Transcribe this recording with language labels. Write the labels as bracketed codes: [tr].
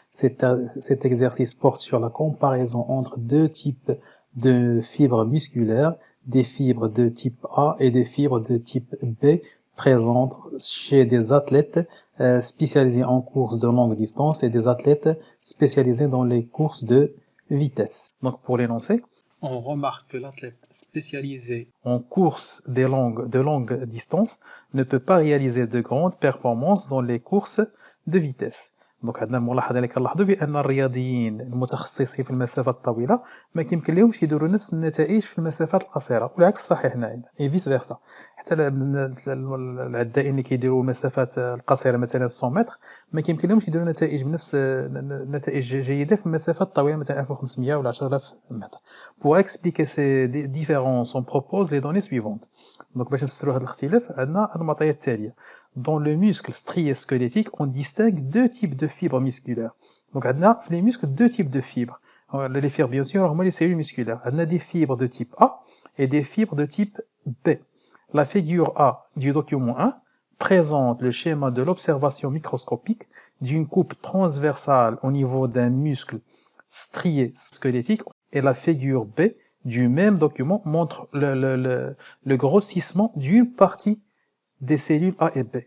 [fr] Cet exercice porte sur la comparaison entre deux types de fibres musculaires, des fibres de type A et des fibres de type B présentes chez des athlètes spécialisés en courses de longue distance et des athlètes spécialisés dans les courses de vitesse. Donc pour l'énoncé, on remarque que l'athlète spécialisé en course de longue distance ne peut pas réaliser de grandes performances dans les courses de vitesse. [ar] Donc عندنا ملاحظة اللي كنلاحظوا بأن الرياضيين المتخصصين في المسافات الطويلة ما كيمكن لهمش يديروا نفس النتائج في المسافات القصيرة، والعكس صحيح هنايا اي فيس فيرسا. حتى العدائين اللي كيديروا المسافات القصيرة مثلا 100 متر ما كيمكن لهمش يديروا نتائج نتائج جيدة في المسافات الطويلة مثلا 1500 ولا 10000 متر. [fr] Pour expliquer ces différences, on propose les données suivantes. [ar] Donc باش نفسروا هذا الاختلاف عندنا المعطيات التالية. [fr] Dans le muscle strié squelettique, on distingue deux types de fibres musculaires. Donc [ar] عندنا في [fr] les muscles deux types de fibres. Les fibres bien sûr [ar] هما [fr] les cellules musculaires. [ar] عندنا [fr] des fibres de type A et des fibres de type B. La figure A du document 1 présente le schéma de l'observation microscopique d'une coupe transversale au niveau d'un muscle strié squelettique, et la figure B du même document montre le grossissement d'une partie des cellules A et B.